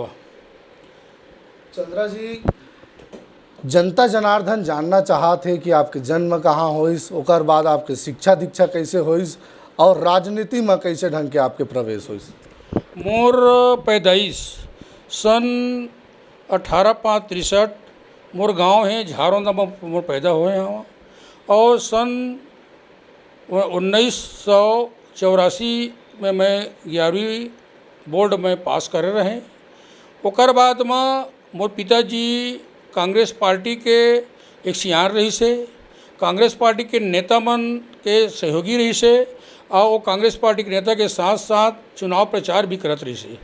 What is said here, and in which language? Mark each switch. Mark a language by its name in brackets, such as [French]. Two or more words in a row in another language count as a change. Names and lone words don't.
[Chhattisgarhi] चंद्रा जी, जनता जनार्दन जानना चाहते कि आपके जन्म कहाँ होइस, ओकर बाद आपके शिक्षा दीक्षा कैसे होइस और राजनीति में कैसे ढंग के आपके प्रवेश होइस। मोर पैदाइश सन 1863 मोर गांव है झारोंदा में मोर पैदा हुए हैं। और सन 1984 में मैं 11वीं बोर्ड में पास करे रहे। ओकर बाद में मोर पिताजी कांग्रेस पार्टी के एक सियार रही से, कांग्रेस पार्टी के नेता मन के सहयोगी रही से और वो कांग्रेस पार्टी के नेता के साथ साथ चुनाव प्रचार भी करत रही से।